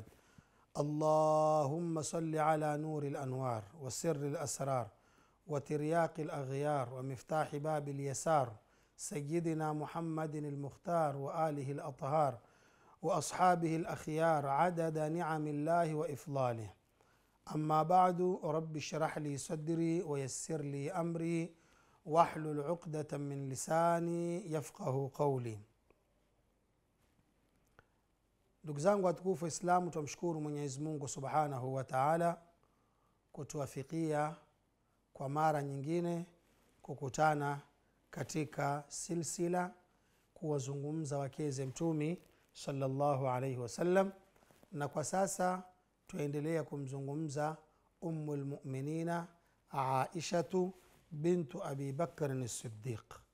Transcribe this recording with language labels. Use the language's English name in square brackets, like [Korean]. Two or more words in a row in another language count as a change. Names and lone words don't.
[Arabic] اللهم صل على نور الأنوار وسر الأسرار وترياق الأغيار ومفتاح باب اليسار سيدنا محمد المختار وآله الأطهار وأصحابه الأخيار عدد نعم الله وإفضاله. أما بعد، رب اشرح لي صدري ويسر لي أمري واحلل عقدة من لساني يفقهوا قولي. [Swahili] Ndugu zangu watukufu Islamu, tumshukuru Mwenyezi Mungu [Arabic] سبحانه وتعالى [Swahili] kutuwafikia kwa mara nyingine kukutana katika silsila kuwazungumza wakeze Mtumi [Arabic] صلى الله عليه وسلم, [Swahili] na kwa sasa tuendelea kumzungumza [Arabic] أم المؤمنين [Swahili] Aishatu bintu Abi Bakr as-Siddiq,